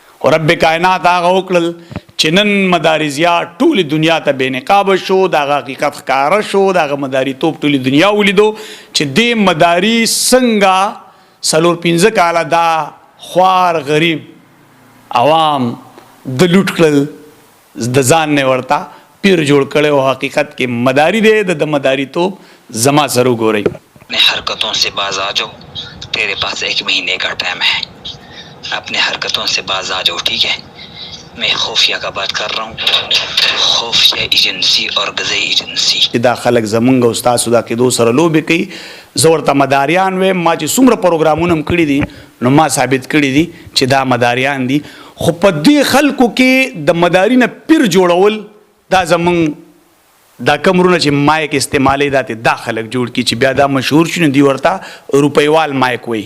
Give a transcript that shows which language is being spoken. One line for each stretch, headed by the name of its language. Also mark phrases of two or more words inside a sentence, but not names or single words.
Pashto: او رب کائنات هغه وکړل چې نن مدارزیات ټولې دنیا ته بې نقابه شو، د هغه حقیقت ښکاره شو، د هغه مداریتوب ټولې دنیا ولیدو چې دې مداري څنګه 4-5 کاله دا خوار غریب عوام د لوټ کړل، د ځان نه ورته پیر جوړ کړی او حقیقت کې مداري دی، د مداریتوب زما سره وګورئ.
Urdu: اپنے حرکتوں سے باز آ جاؤ، تیرے پاس 1 مہینے کا ٹائم ہے، اپنے حرکتوں سے باز آ جاؤ، ٹھیک ہے؟ میں خفیہ کا بات کر رہا ہوں، خفیہ ایجنسی اور غذائی ایجنسی.
Pashto: دا خلک زمونږ او ستاسو دا کېدو سره لوبې کوي. زه ورته مداریان وایم، ما چې څومره پروګرامونه هم کړي دي نو ما ثابت کړي دي چې دا مداریان دي، خو په دې خلکو کې د مداري نه پیر جوړول دا زمونږ دا کمرونه چې مایک استعمالوي دا خلک جوړ کړي چې بیا دا مشهور شي نو دوی ورته روپیوال مایک وایي.